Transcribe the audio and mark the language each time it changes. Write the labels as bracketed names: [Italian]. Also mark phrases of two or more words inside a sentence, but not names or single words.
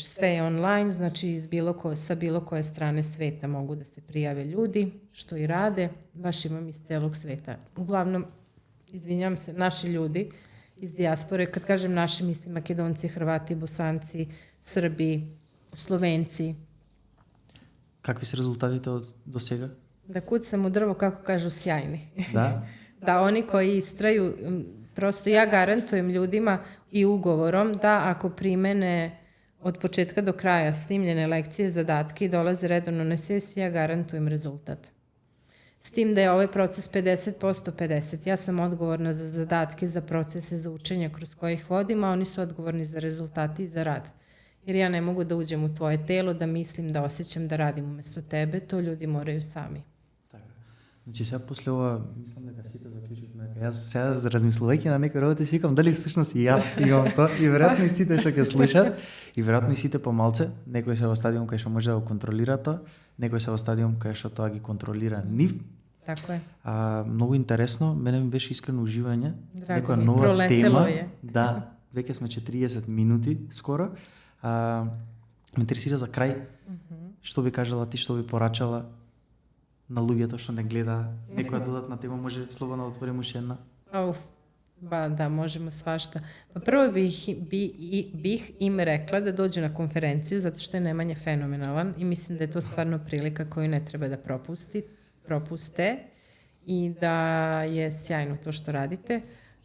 [Serbian] Sve je online, znači sa bilo koje strane sveta mogu da se prijave ljudi, što i rade, baš imam iz celog sveta. Uglavnom, izvinjam se, naši ljudi iz dijaspore, kad kažem naši, mislim Makedonci, Hrvati, Bosanci, Srbi, Slovenci. [Macedonian] Какви се резултатите до сега? [Serbian] Da kucam u drvo, kako kažu, sjajni. Da? Da, oni koji istraju, prosto ja garantujem ljudima i ugovorom da ako primene od početka do kraja snimljene lekcije, zadatke i dolaze redovno na sesiju, ja garantujem rezultat. S tim da je ovaj proces 50% 50. Ja sam odgovorna za zadatke, za procese, za učenje kroz koje ih vodim, a oni su odgovorni za rezultate i za rad. Jer ja ne mogu da uđem u tvoje telo, da mislim, da osjećam, da radim umesto tebe, to ljudi moraju sami. [Macedonian] Така. Значи сега после ова, мислам дека сите заклучивме дека јас сега размислувајќи на некои работи си викам дали всушност и јас имам тоа и веројатно и сите што ќе слушат и веројатно и сите помалце, некој се во стадиум кај што може да го контролира тоа, некој се во стадиум кај што тоа ги контролира нив. [Serbian] Тако е. [Macedonian] Многу интересно, мене ми беше искрено уживање. Некоја нова тема. Да, веќе сме 40 минути скоро. Ме интересира за крај, што би кажала ти, што би порачала на луѓето што не гледа, некоја додатна тема, може слободно да отворим уште една? [Serbian] Da, možemo svašta. Pa prvo bih im rekla da dođu na konferenciju, zato što je Nemanja fenomenalan i mislim da je to stvarno prilika koju ne treba da propuste i da je sjajno to što radite.